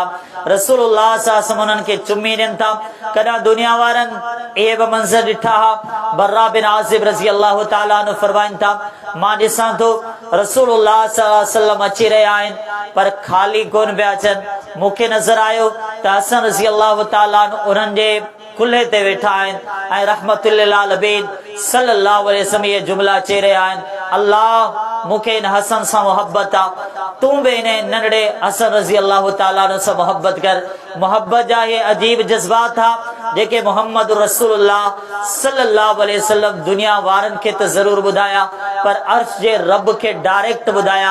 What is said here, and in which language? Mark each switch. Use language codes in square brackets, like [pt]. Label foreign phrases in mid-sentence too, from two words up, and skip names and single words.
[sd] रसूलुल्लाह [ar] صلى الله عليه وسلم [sd] उन्हनि खे चुमी ॾियनि था। कॾहिं दुनिया वारनि इहे बि मंज़र ॾिठा हा। बर्रा बिन आज़िब [ar] رضي الله تعالى عنه [sd] फरमाइनि था, मां ॾिसां थो रसूलुल्लाह [ar] صلى الله عليه وسلم [sd] अची रहिया आहिनि पर ख़ाली कोन पिया अचनि। मूंखे नज़र आयो त हसन [ar] رضي الله تعالى [sd] उन्हनि जे कुल्हे ते वेठा आहिनि ऐं [ar] رحمة للعالمين صلى الله عليه وسلم [sd] इहे जुमला चई रहिया आहिनि, अल्लाह मूंखे इन हसन सां मोहब्बत आहे, तूं बि इन नंढड़े हसन [ar] رضي الله تعالى [sd] सां मोहब्बत कर। मोहब्बत जा इहे अजीब जज़्बात था जेके मोहम्मद रसूलुल्लाह [ar] صلى الله عليه وسلم [sd] दुनिया वारनि खे त ज़रूर ॿुधाया पर अर्श जे रब खे डायरेक्ट ॿुधाया।